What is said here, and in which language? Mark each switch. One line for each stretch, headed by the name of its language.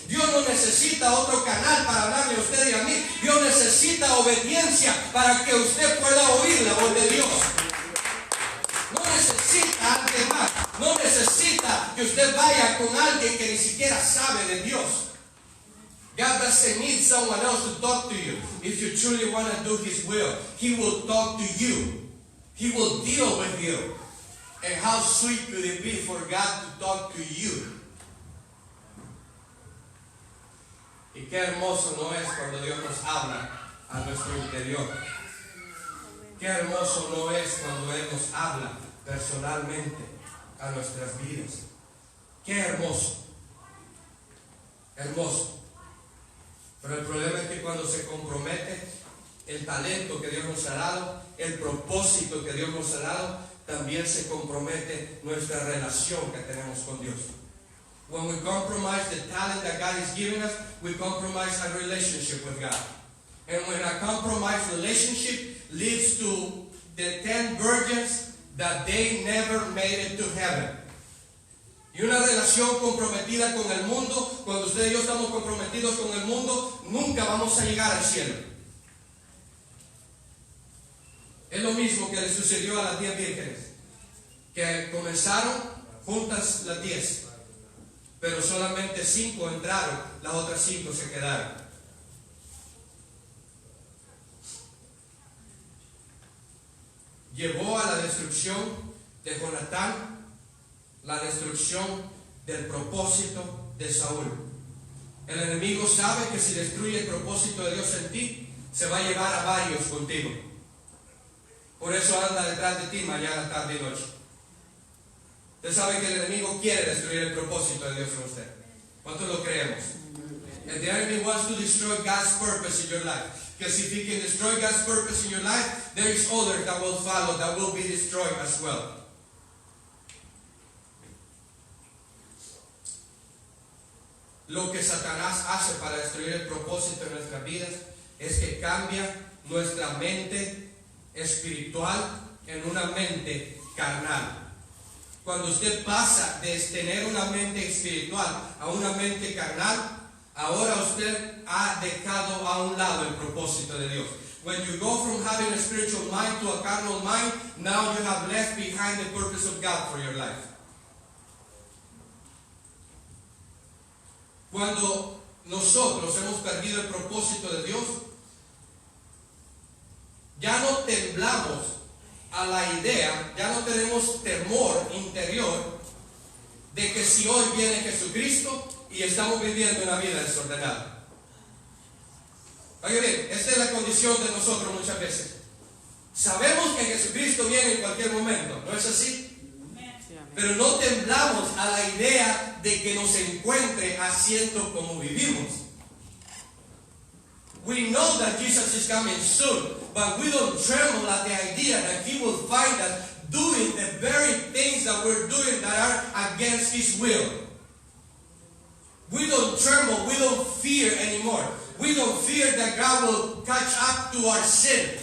Spanish: Dios no necesita otro canal para hablarle a usted y a mí. Dios necesita obediencia para que usted pueda oír la voz de Dios. No necesita a alguien más. No necesita que usted vaya con alguien que ni siquiera sabe de Dios.
English: God doesn't need someone else to talk to you. If you truly want to do His will, He will talk to you. He will deal with you. And how sweet could it be for God to talk to you?
Spanish: Y qué hermoso no es cuando Dios nos habla a nuestro interior. Qué hermoso no es cuando Él nos habla personalmente a nuestras vidas. Qué hermoso. Hermoso. Pero el problema es que cuando se compromete el talento que Dios nos ha dado, el propósito que Dios nos ha dado, también se compromete nuestra relación que tenemos con Dios.
English: When we compromise the talent that God is giving us, we compromise our relationship with God. And when a compromised relationship leads to the 10 virgins that they never made it to heaven.
Spanish: Y una relación comprometida con el mundo, cuando usted y yo estamos comprometidos con el mundo, nunca vamos a llegar al cielo. Es lo mismo que le sucedió a las 10 vírgenes, que comenzaron juntas las 10, pero solamente 5 entraron, las otras 5 se quedaron. llevó a la destrucción de Jonatán, la destrucción del propósito de Saúl. El enemigo sabe que si destruye el propósito de Dios en ti, se va a llevar a varios contigo. Por eso anda detrás de ti mañana, tarde y noche. Usted sabe que el enemigo quiere destruir el propósito de Dios en usted. ¿Cuántos lo creemos?
English: And the enemy wants to destroy God's purpose in your life. Because if he can destroy God's purpose in your life, there is others that will follow, that will be destroyed as well.
Spanish: Lo que Satanás hace para destruir el propósito de nuestras vidas es que cambia nuestra mente espiritual en una mente carnal. Cuando usted pasa de tener una mente espiritual a una mente carnal, ahora usted ha dejado a un lado el propósito de Dios.
English: When you go from having a spiritual mind to a carnal mind, now you have left behind the purpose of God for your life.
Spanish: Cuando nosotros hemos perdido el propósito de Dios, ya no temblamos a la idea, ya no tenemos temor interior de que si hoy viene Jesucristo y estamos viviendo una vida desordenada. Oiga bien, esta es la condición de nosotros muchas veces. Sabemos que Jesucristo viene en cualquier momento, ¿no es así? Pero no temblamos a la idea de que nos encuentre haciendo como vivimos.
English: We know that Jesus is coming soon, but we don't tremble at the idea that He will find us doing the very things that we're doing that are against His will. We don't tremble, we don't fear anymore. We don't fear that God will catch up to our sin.